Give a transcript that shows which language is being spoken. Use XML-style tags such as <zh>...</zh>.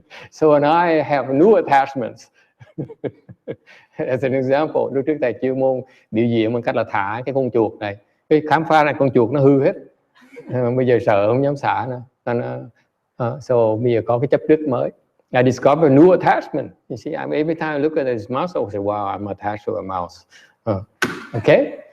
<en>So and I have new attachments. As an example,</en> <vi>lúc trước thầy chuyên môn biểu diễn bằng cách là thả cái con chuột này, cái khám phá này con chuột nó hư hết. Bây giờ sợ không dám xả nữa. So bây giờ có cái chấp trước mới.</vi> <en>I discovered a new attachment. You see, every time I look at this mouse, I say, wow, I'm attached to a mouse. Okay?</en>